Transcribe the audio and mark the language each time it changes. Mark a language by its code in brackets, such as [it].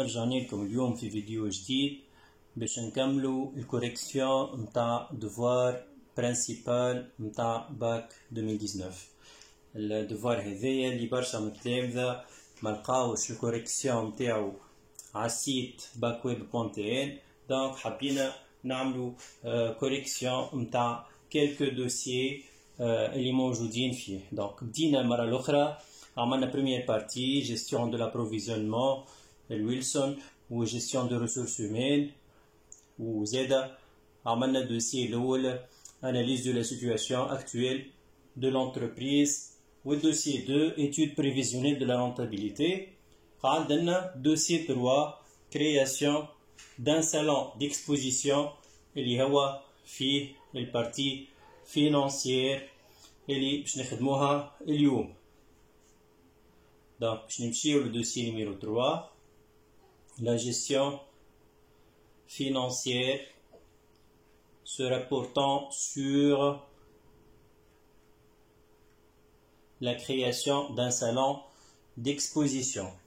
[ar] رجعنا لكم اليوم في فيديو جديد باش نكملوا الكوريكسيون متاع دوفوار برينسيبال متاع باك 2019. الدوفوار هذايا اللي برشا متلامذة ملقاوش الكوريكسيون متاعو على السيت backweb.tn، دونك حبينا نعملوا كوريكسيون متاع كيلكو دوسيي اللي موجودين فيه. دونك بدينا المرة الأخرى، عملنا [fr] première partie gestion de l'approvisionnement [ar] الويلسون و [fr] gestion de ressources humaines، [ar] وزادا عملنا الدوسيي الأول [fr] analyse de la situation actuelle de l'entreprise [ar] والدوسيي 2 [fr] étude prévisionnelle de la rentabilité. [ar] عندنا dossier 3 [fr] création d'un salon d'exposition [ar] اللي هو فيه البارتي financière اللي باش نخدموها اليوم. [fr] Donc, je vais le dossier numéro 3, la gestion financière se rapportant sur la création d'un salon d'exposition.